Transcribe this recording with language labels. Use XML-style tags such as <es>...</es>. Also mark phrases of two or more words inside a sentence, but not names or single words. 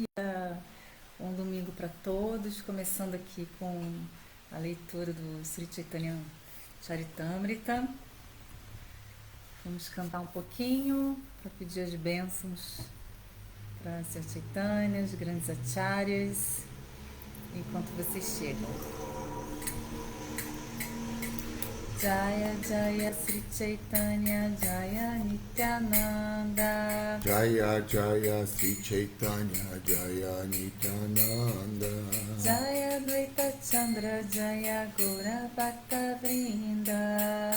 <pt>Bom domingo para todos. Começando aqui com a leitura do Sri Chaitanya Charitamrita. Vamos cantar um pouquinho para pedir as bênçãos para Sri Chaitanya, os grandes acharyas, enquanto vocês chegam.</pt> <sa>Jaya Jaya Sri Chaitanya Jaya Nityananda Jaya Jaya Sri Chaitanya Jaya Nityananda Jaya Dvaita Chandra Jaya Gaura Bhakta Vrinda</sa>